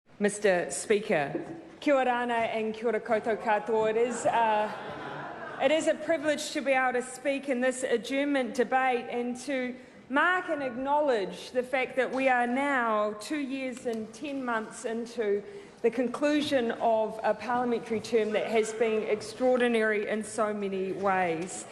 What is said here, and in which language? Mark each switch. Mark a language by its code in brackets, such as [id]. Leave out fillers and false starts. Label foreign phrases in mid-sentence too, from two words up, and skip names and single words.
[en] Mr. Speaker. [mi] Kia ora and kia ora koutou katoa. [en] It is a privilege to be able to speak in this adjournment debate and to mark and acknowledge the fact that we are now 2 years and 10 months into the conclusion of a parliamentary term that has been extraordinary in so many ways.